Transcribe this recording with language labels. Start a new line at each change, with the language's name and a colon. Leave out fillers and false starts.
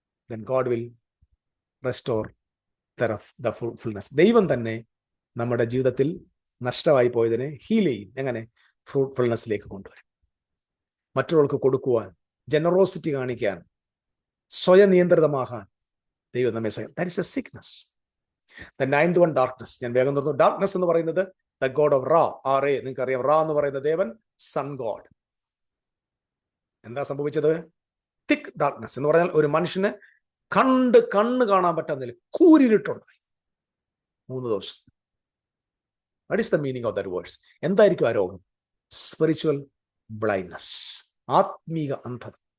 English: then God will restore the fullness.
Malayalam: ദൈവം തന്നെ നമ്മുടെ ജീവിതത്തിൽ നഷ്ടമായി പോയതിനെ ഹീൽ ചെയ്യും. എങ്ങനെ? ഫ്രൂട്ട്ഫുൾനെസ്സിലേക്ക് കൊണ്ടുവരും. മറ്റുള്ളവർക്ക് കൊടുക്കുവാൻ, ജനറോസിറ്റി കാണിക്കാൻ, സ്വയം നിയന്ത്രിതമാകാൻ ദൈവം നമ്മെ സഹായിക്കും.
English: That is a sickness. The 9th one, darkness.
Malayalam: ഞാൻ വേഗം തോന്നുന്നു.
English: darkness
Malayalam: എന്ന് പറയുന്നത്
English: the god of Ra, R-A.
Malayalam: നിങ്ങൾക്ക് അറിയാം, റാ എന്ന് പറയുന്ന ദേവൻ സൺ ഗോഡ്. എന്താ സംഭവിച്ചത്? തിക് ഡാർക്ക്നെസ് എന്ന് പറഞ്ഞാൽ ഒരു മനുഷ്യന് കണ്ണ് കാണാൻ പറ്റാന്നില്ല, കൂരിരുട്ടുണ്ടായി 3 ദിവസം.
English: What is the meaning of that words?
Malayalam: എന്തായിരിക്കും ആ രോഗം?
English: spiritual blindness,
Malayalam: ആത്മീക അന്ധത.